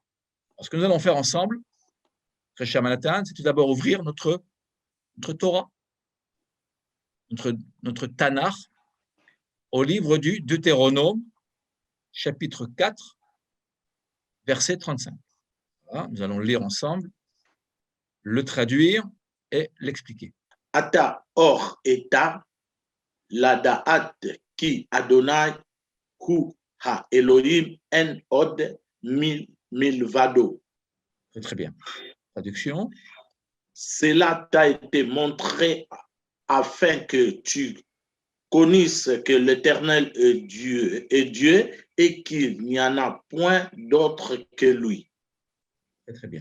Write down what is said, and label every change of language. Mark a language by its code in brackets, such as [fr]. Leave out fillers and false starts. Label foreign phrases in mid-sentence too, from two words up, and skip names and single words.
[fr] Alors, ce que nous allons faire ensemble, très cher Manhattan, c'est tout d'abord ouvrir notre Torah, notre Tanakh, au livre du Deutéronome, chapitre 4, verset 35. Voilà, nous allons le lire ensemble, le traduire et l'expliquer. [he] אתה הראת לדעת כי ה' הוא האלהים אין עוד מלבדו. [fr] Très bien. Traduction. Cela t'a été montré afin que tu connaisses que l'Éternel est Dieu et qu'il n'y en a point d'autre que lui. Très bien.